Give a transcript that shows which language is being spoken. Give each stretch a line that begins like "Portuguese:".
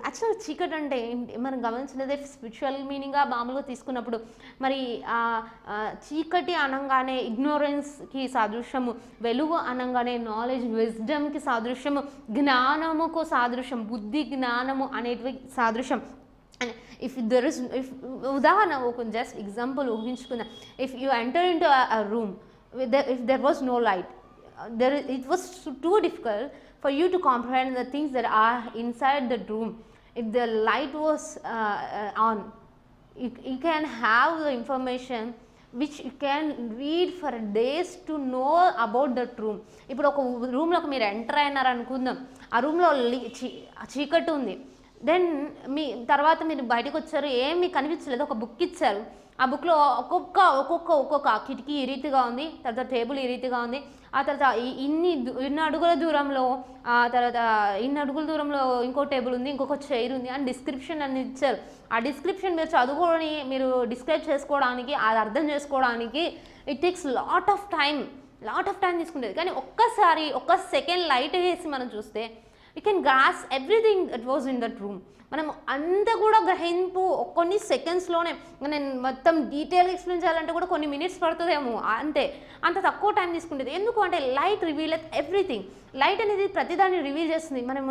Telugu: యాక్చువల్గా చీకటి అంటే మనం గమనించినదే స్పిరిచువల్ మీనింగ్గా మామూలుగా తీసుకున్నప్పుడు మరి చీకటి అనగానే ఇగ్నోరెన్స్కి సాదృశ్యము, వెలుగు అనగానే నాలెడ్జ్, విజ్డమ్కి సాదృశ్యము, జ్ఞానముకు సాదృశ్యం, బుద్ధి జ్ఞానము అనేటివి సాదృశ్యం. అండ్ if ఉదాహరణ ఒక just example ఊహించుకుందాం.
English: If you enter into a room if there was no light, it was too difficult for you to comprehend the things that are inside the room. If the light was on, you can have the information which you can read for days to know about that room.
Telugu: ఇప్పుడు ఒక రూమ్లోకి మీరు enter అయినారు అనుకుందాం, ఆ రూమ్లో చీకటి ఉంది. దెన్ తర్వాత మీరు బయటకు వచ్చారు, ఏమీ కనిపించలేదు, ఒక బుక్ ఇచ్చారు. ఆ బుక్లో ఒక్కొక్క కిటికీ ఈ రీతిగా ఉంది, తర్వాత టేబుల్ ఈ రీతిగా ఉంది, ఆ తర్వాత ఇన్ని అడుగుల దూరంలో, ఆ తర్వాత ఇన్ని అడుగుల దూరంలో ఇంకో టేబుల్ ఉంది, ఇంకొక చైర్ ఉంది అని డిస్క్రిప్షన్ అని ఇచ్చారు. ఆ డిస్క్రిప్షన్ మీరు చదువుకొని మీరు డిస్క్రైబ్ చేసుకోవడానికి, అది అర్థం చేసుకోవడానికి
English: it takes lot of time
Telugu: తీసుకుంటుంది. కానీ ఒక్క సెకండ్ లైట్ వేసి మనం చూస్తే
English: we can grasp everything that was in that room.
Telugu: మనం అంతా కూడా గ్రహింపు కొన్ని సెకండ్స్లోనే, నేను మొత్తం డీటెయిల్గా ఎక్స్ప్లెయిన్ చేయాలంటే కూడా కొన్ని మినిట్స్ పడుతుందేమో, అంత తక్కువ టైం తీసుకుంటుంది. ఎందుకు అంటే
English: Light reveal everything.
Telugu: లైట్ అనేది ప్రతిదాన్ని రివీల్ చేస్తుంది.